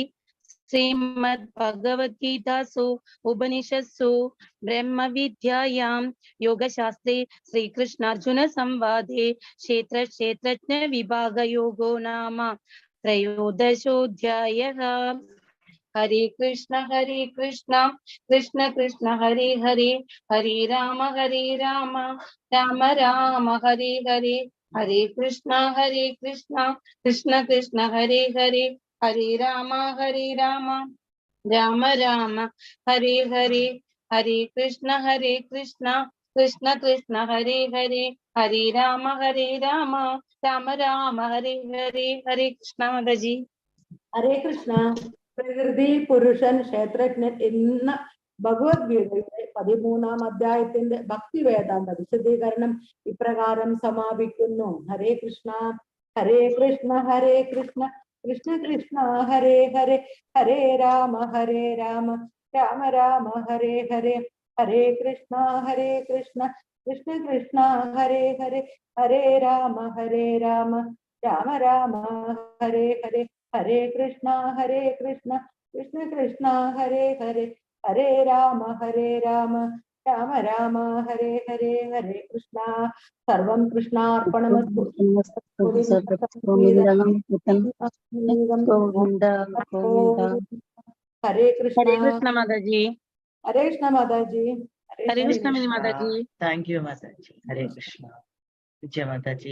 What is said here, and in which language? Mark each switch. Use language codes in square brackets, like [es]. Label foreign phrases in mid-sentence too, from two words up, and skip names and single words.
[sa] ശ്രീമദ് ഭഗവത്ഗീതാസു ഉപനിഷത്സു ബ്രഹ്മവിദ്യായാം യോഗശാസ്ത്രേ ശ്രീകൃഷ്ണാർജുന സംവാദേ ക്ഷേത്രജ്ഞ വിഭാഗയോഗോ നാമ ത്രയോദശോऽധ്യായഃ. ഹരേ കൃഷ്ണ കൃഷ്ണ കൃഷ്ണ ഹരേ ഹരേ, ഹരേ രാമ രാമ രാമ ഹരേ ഹരേ, ഹരേ കൃഷ്ണ കൃഷ്ണ കൃഷ്ണ ഹരേ ഹരേ, ഹരേ രാമ രാമ രാമ ഹരേ ഹരേ, ഹരേ കൃഷ്ണ കൃഷ്ണ കൃഷ്ണ ഹരേ ഹരേ, ഹരേ രാമ രാമ രാമ ഹരേ ഹരേ. [ml] ഹരേ കൃഷ്ണ മാതാജി. ഹരേ കൃഷ്ണ. പ്രകൃതി, പുരുഷൻ, ക്ഷേത്രജ്ഞൻ എന്ന ഭഗവത്ഗീതയുടെ 13-ാം അധ്യായത്തിന്റെ ഭക്തി വേദാന്ത വിശദീകരണം ഇപ്രകാരം സമാപിക്കുന്നു. ഹരേ കൃഷ്ണ. [sa] ഹരേ കൃഷ്ണ കൃഷ്ണ കൃഷ്ണ ഹരേ ഹരേ, ഹരേ രാമ രാമ രാമ ഹരേ ഹരേ, ഹരേ കൃഷ്ണ കൃഷ്ണ കൃഷ്ണ ഹരേ ഹരേ, ഹരേ രാമ രാമ രാമ ഹരേ ഹരേ, ഹരേ കൃഷ്ണ കൃഷ്ണ കൃഷ്ണ ഹരേ ഹരേ, ഹരേ രാമ രാമ രാമ ഹരേ ഹരേ. ഹരേ കൃഷ്ണ. സർവം കൃഷ്ണാർപ്പണമസ്തു. [ml] ഹരേ കൃഷ്ണ. ഹരേ കൃഷ്ണ മാതാജി. ഹരേ കൃഷ്ണ മാതാജി. ഹരേ കൃഷ്ണ മാതാജി. [en] thank you [ml] മാതാജി. ഹരേ കൃഷ്ണ. വിജയ മാതാജി.